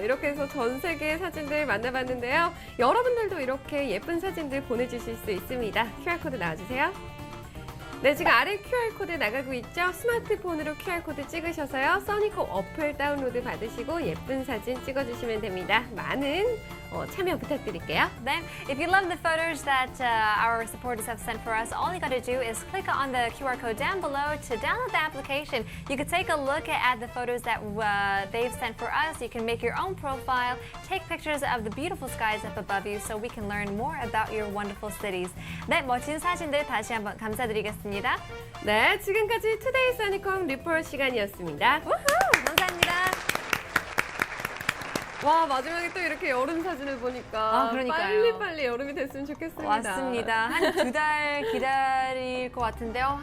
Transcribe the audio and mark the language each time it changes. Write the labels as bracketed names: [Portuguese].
[Korean] 이렇게 해서 전 세계의 사진들 만나봤는데요. 여러분들도 이렇게 예쁜 사진들 보내주실 수 있습니다. QR코드 나와주세요. 네, 지금 아래 QR코드 나가고 있죠? 스마트폰으로 QR코드 찍으셔서요. 써니콤 어플 다운로드 받으시고 예쁜 사진 찍어주시면 됩니다. 많은 참여 부탁드릴게요. [English] Then, if you love the photos that our supporters have sent for us, all you gotta do is click on the QR code down below to download the application. You can take a look at the photos that they've sent for us. You can make your own profile, take pictures of the beautiful skies up above you so we can learn more about your wonderful cities. [Korean] 네, 멋진 사진들 다시 한번 감사드리겠습니다. 네, 지금까지 투데이 써니콤 리포트 시간이었습니다. 감사합니다. 와, 마지막에 또 이렇게 여름 사진을 보니까 그러니까요. 빨리 여름이 됐으면 좋겠습니다. 왔습니다. 한 2달 기다릴 것 같은데요.